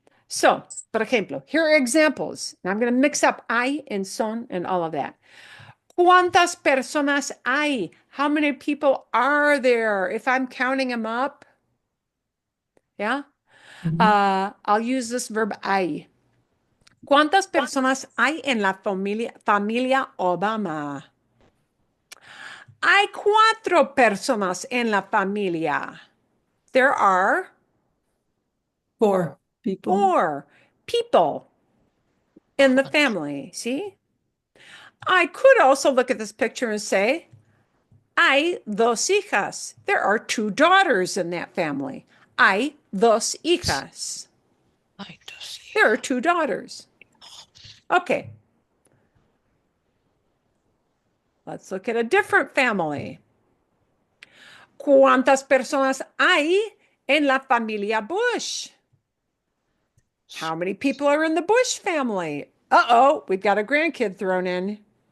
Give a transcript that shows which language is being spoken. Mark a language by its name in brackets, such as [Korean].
[English] So, [Spanish] por ejemplo, [English] here are examples. And I'm going to mix up I and son and all of that. [Spanish] ¿Cuántas personas hay? [English] How many people are there? If I'm counting them up, yeah, I'll use this verb hay. [Spanish] ¿Cuántas personas hay en la familia Obama? Hay 4 personas en la familia. [English] There are 4 people. 4 people in the family. See? I could also look at this picture and say, [Spanish] hay 2 hijas. [English] There are 2 daughters in that family. [Spanish] Hay 2 hijas. Ay, Dios mío. [English] There are 2 daughters. Okay. Let's look at a different family. [Spanish] ¿Cuántas personas hay en la familia Bush? [English] How many people are in the Bush family? Uh-oh, we've got a grandkid thrown in.